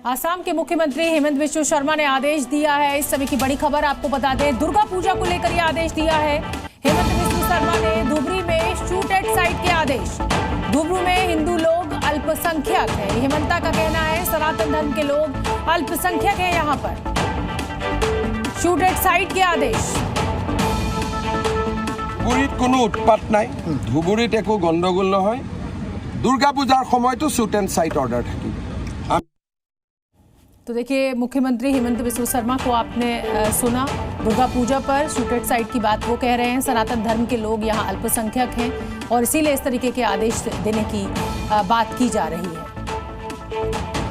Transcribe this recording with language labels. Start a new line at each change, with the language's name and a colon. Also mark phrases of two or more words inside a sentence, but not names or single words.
Hindi: असम के मुख्यमंत्री हेमंत बिस्वा शर्मा ने आदेश दिया है। इस समय की बड़ी खबर आपको बता दें, दुर्गा पूजा को लेकर यह आदेश दिया है। हेमंत बिस्वा शर्मा ने धुबरी में
English: shoot at sight
Hindi: के आदेश। धुबरी में हिंदू लोग अल्पसंख्यक है, हेमंता का कहना है। सनातन धर्म के लोग अल्पसंख्यक है। यहाँ पर
English: shoot at sight
Hindi: के आदेश।
Assamese: ধুবুৰীত কোনো উৎপাত নাই, ধুবুৰীত একো গণ্ডগোল নহয়। দুর্গা পূজার সময় তো
English: shoot and sight order
Assamese: থাকিব।
Hindi: तो देखिए, मुख्यमंत्री हेमंत बिस्वा शर्मा को आपने सुना। दुर्गा पूजा पर
English: shoot at sight
Hindi: की बात वो कह रहे हैं। सनातन धर्म के लोग यहाँ अल्पसंख्यक हैं और इसीलिए इस तरीके के आदेश देने की बात की जा रही है।